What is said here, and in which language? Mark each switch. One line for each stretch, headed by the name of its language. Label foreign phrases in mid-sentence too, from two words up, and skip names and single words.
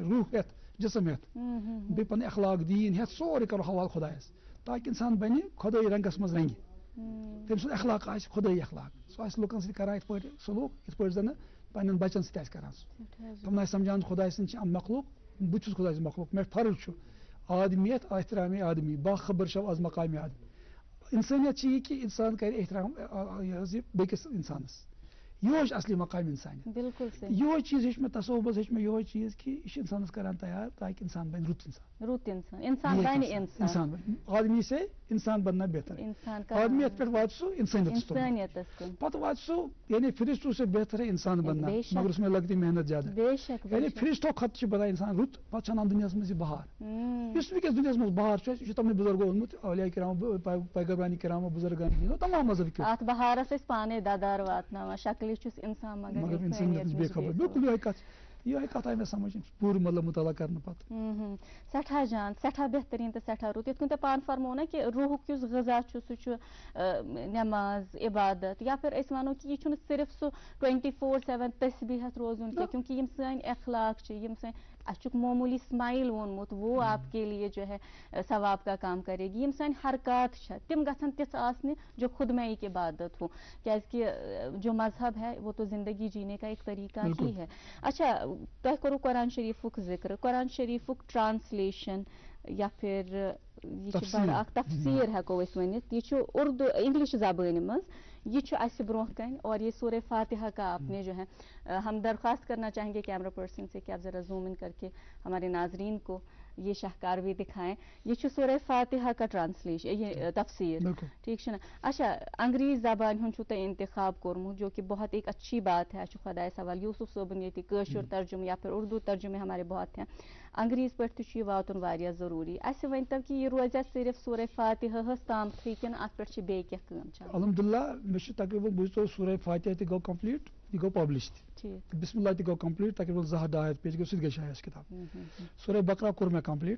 Kashmiri: کَنہِ روح ہٮ۪تھ جسم ہٮ۪تھ بیٚیہِ پنٕنۍ اخلاق دیٖن ہٮ۪تھ سورُے کرو حوالہٕ خۄدایَس تاکہِ اِنسان بنہِ خۄدٲیی رنٛگس منٛز رنٛگہِ تٔمۍ سُنٛد اخلاق آسہِ خۄدٲیی اخلاق سُہ آسہِ لُکن سۭتۍ کران یِتھ پٲٹھۍ سلوٗک یِتھ پٲٹھۍ زن پنٕنٮ۪ن بچن سۭتۍ آسہِ کران سُہ تِمن آسہِ سمجھان خۄداے سٕنٛدۍ چھِ مخلوق بہٕ چھُس خۄداے سُنٛد مخلوق مےٚ فرض چھُ آدمیت
Persian: احترامِ آدمی باخبر شو از مقامِ آدمی
Kashmiri: انسٲنیت چھِ یہِ کہِ انسان کرِ احترام یہِ بیٚکِس انسانس یِہوے چھُ اصلی مقام انسانیت یِہوے چیٖز ہیٚچھ مےٚ تصوُبس ہیٚچھ مےٚ یِہوے چیٖز کہِ یہِ چھُ انسانس کران تیار تاکہِ انسان بنہِ رُت انسان بنہِ
Urdu: آدمی سے انسان بننا بہتر
Kashmiri: آدمیت پٮ۪ٹھ واتہِ سُہ انسانیتس کُن پتہٕ واتہِ سُہ یعنی
Urdu: فرشتوں سے بہتر ہے انسان بننا مگر اس میں لگتی محنت زیادہ
Kashmiri: یعنی فرشتو کھۄتہٕ چھِ بنان انسان رُت پتہٕ چھِ انان دُنیاہس منٛز یہِ بہار یُس وٕنکیٚس دُنیاہس منٛز بہار چھُ یہِ چھُ تِمنٕے بُزرگو اوٚنمُت اولیاء کرامو پیغمبرانِ کرامو بُزرگان تمام مذہب کیو اتھ بہارس ٲسۍ پانے ددار واتناوان شکلہِ چھُس انسان مگر انسانیت بے خبر بالکل یِہوے کتھ آیہِ مےٚ سمجھ پوٗرٕ مطلب مُطالعہ کرنہٕ پتہٕ سٮ۪ٹھاہ جان سٮ۪ٹھاہ بہتریٖن تہٕ سٮ۪ٹھاہ رُت یِتھ کٔنۍ تۄہہِ پانہٕ فرموو نا کہِ روحُک یُس غذا چھُ سُہ چھُ نٮ۪ماز عبادت یا پھر أسۍ وَنو کہِ یہِ چھُنہٕ صرف سُہ 24/7 تسبیٖحت روزُن کینٛہہ کیونکہِ یِم سٲنۍ اخلاق چھِ یِم سٲنۍ اَسہِ چھُکھ معموٗلی سمایل ووٚنمُت
Urdu: وہ آپ کے لیے جو ہے ثواب کا کام کرے گی
Kashmiri: یِم سٲنۍ حرکات چھےٚ تِم گژھن تِژھ آسنہِ
Urdu: جو خود میں ایک عبادت ہو کیٛازِکہِ جو مذہب ہے وہ تو زندگی جینے کا ایک طریقہ ہی ہے اچھا
Kashmiri: تۄہہِ کوٚروٕ قرآن شریٖفُک
Urdu: ذِکر قرآن شریٖفُک
Kashmiri: ٹرانسلیشن یا پھر یہِ چھُ بڑٕ اکھ تفسیٖر ہٮ۪کو أسۍ ؤنِتھ یہِ چھُ اردو انگلش زبٲنہِ منٛز یہ چھُ اَسہِ برونٛہہ کَنہِ
Urdu: اور یہ سورہ فاتحہ کا آپ نے جو ہے ہم درخواست کرنا چاہیں گے کیمرہ پرسن سے کہ آپ ذرا زوم ان کر کے ہمارے ناظرین کو یہ شاہکار بھی دکھائیں
Kashmiri: یہ چھُ سورہ فاتحہ کا ٹرانسلیشن یہ تفسیر ٹھیک چھُ نا اچھا انگریز زبانہِ ہُنٛد چھُو تۄہہِ انتخاب کوٚرمُت
Urdu: جو کہ بہت ایک اچھی بات ہے
Kashmiri: اَسہِ چھُ خۄدایس حوالہٕ یوٗسف صٲبُن ییٚتہِ کٲشُر ترجمہٕ یا پھر
Urdu: اردو ترجمے ہمارے بہت ہیں
Kashmiri: انگریز پٲٹھۍ تہِ چھُ یہِ واتُن واریاہ ضروٗری اَسہِ ؤنۍتو کہِ یہِ روزیا صرف سورہ فاتحہس تامتھٕے کِنہٕ اَتھ پٮ۪ٹھ چھِ بیٚیہِ کینٛہہ کٲم چلان الحمدللہ مےٚ چھُ تقریٖباً بوٗزتو سورہ فاتحہ تہِ گوٚو کمپلیٖٹ یہِ گوٚو پبلش تہِ بسم اللہ تہِ گوٚو کمپلیٖٹ تقریٖباً 200-250 پیج گوٚو سُہ تہِ گٔے شایع اَسہِ کِتاب سورہ بقرہ کوٚر مےٚ کمپلیٖٹ